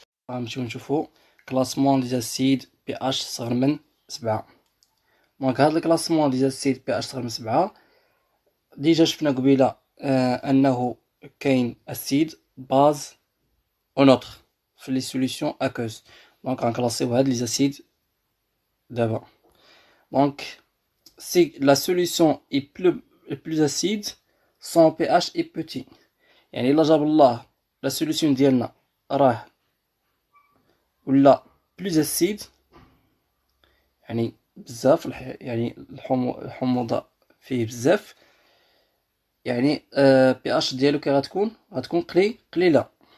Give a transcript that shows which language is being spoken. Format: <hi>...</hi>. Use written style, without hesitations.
<ar>غنمشيو نشوفو كلاسمون دي زاسيد بي اش صغر من 7. دونك هاد الكلاسمون دي زاسيد بي اش صغر من 7 ديجا شفنا قبيله انه كاين اسيد باز او نوتر في لي سوليسيون اكوز. دونك غنكلاسيو هاد لي زاسيد دابا.</ar> <fr>دونك si la solution est plus acide, son pH est petit.</fr> <ar>يعني إلا جاب الله لا سوليسيون ديالنا راه ولا بلوز اسيد، يعني بزاف يعني الحموضة فيه بزاف، يعني بي اش ديالو كي غتكون قليلة.</ar>